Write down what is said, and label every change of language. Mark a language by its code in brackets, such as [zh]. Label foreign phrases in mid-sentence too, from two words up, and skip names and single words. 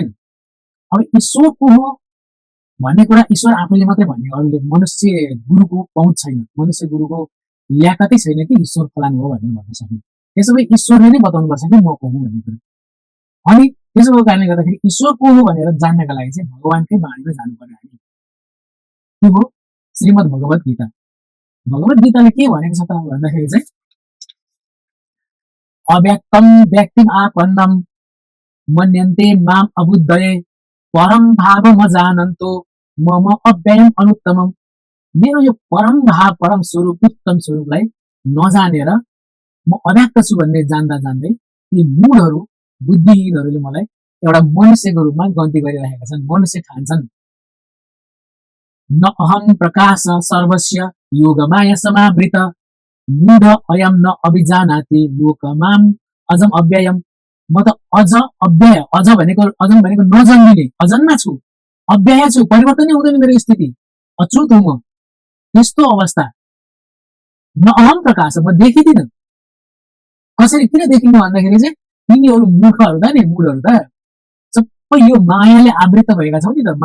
[ne] अब ईश्वर को हो भन्ने कुरा ईश्वर आफैले मात्रै भन्ने, अरूले मनुष्य गुरुको पहुँच छैन, मनुष्य गुरुको ल्याकतै छैन कि ईश्वर फलानु हो भनेर भन्न सक्ने। त्यसो भए ईश्वरले नै बताउनुपर्छ कि म को हुँ भन्ने कुरा। अनि त्यसो भएको कारणले गर्दाखेरि ईश्वर को हो भनेर जान्नका लागि चाहिँ भगवानकै बाणीमा जानु पर्यो हामी। के हो? श्रीमद् भगवत गीता। भगवत गीताले के भनेको छ त भन्दाखेरि चाहिँ [sa] अव्यक्तम व्यक्तिम आपन्नम मन्यन्ते माम अबुद्धये परम भावम जानन्तो मम अव्ययम अनुत्तमम। [ne] मेरो यो परम भाव, परम स्वरूप, उत्तम स्वरूपलाई नजानेर म अव्यक्त छु भन्ने जान्दा जान्दै ती मूढहरू, बुद्धिहीनहरूले मलाई एउटा मनुष्यको रूपमा गन्ती गरिरहेका छन्, मनुष्य ठान्छन्। [sa] न अहम प्रकाश सर्वस्य योगमाया समावृत मूढ अयम न अभिजानाति लोकमाम अजम अव्ययम। [ne] म त अझ अव्यय, अझ भनेको अजम भनेको नजन्मिने, अजन्मा छु, अव्यय छु, परिवर्तनै हुँदैन मेरो स्थिति, अछुत हुँ म। त्यस्तो अवस्था। [sa] न अहम प्रकाश, [ne] म देखिदिन। कसरी किन देखिनु भन्दाखेरि चाहिँ तिनीहरू मूर्खहरू त नि, मूढहरू त सबै यो मायाले आवृत भएका छौ नि त।